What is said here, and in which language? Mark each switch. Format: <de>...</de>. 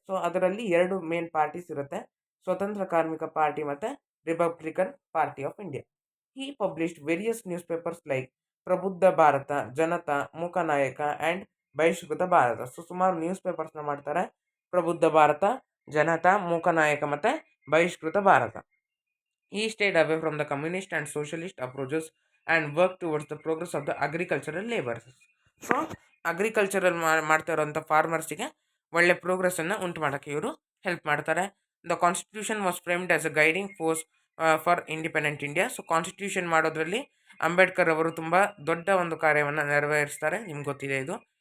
<kn>So ಅದರಲ್ಲಿ 2 main parties ಇರುತ್ತೆ, ಸ್ವತಂತ್ರ ಕಾರ್ಮಿಕ ಪಾರ್ಟಿ ಮತ್ತು Republican party of India.</kn> <en>He published various newspapers like Prabuddha Bharat, Janata, Mooknayak and Bahishkrit Bharat.</en> <kn>So ಸುಮಾರು ನ್ಯೂಸ್ ಪೇಪರ್ಸ್ನ ಮಾಡ್ತಾರೆ, ಪ್ರಬುದ್ಧ ಭಾರತ, ಜನತಾ, ಮೂಕನಾಯಕ ಮತ್ತು ಬಹಿಷ್ಕೃತ Bharat.</kn> <en>He stayed away from the communist and socialist approaches and worked towards the progress of the agricultural laborers.</en> <kn>So agricultural ಮಾಡ್ತಾ ಇರೋಂಥ ಫಾರ್ಮರ್ಸಿಗೆ ಒಳ್ಳೆ ಪ್ರೋಗ್ರೆಸ್ಸನ್ನು ಉಂಟು ಮಾಡೋಕ್ಕೆ ಇವರು ಹೆಲ್ಪ್ ಮಾಡ್ತಾರೆ.</kn> <en>The constitution was framed as a guiding force for independent India.</en> <kn>So constitution ಮಾಡೋದ್ರಲ್ಲಿ ಅಂಬೇಡ್ಕರ್ ಅವರು ತುಂಬ ದೊಡ್ಡ ಒಂದು ಕಾರ್ಯವನ್ನು ನೆರವೇರಿಸ್ತಾರೆ, ನಿಮ್ಗೆ ಗೊತ್ತಿದೆ ಇದು.</kn>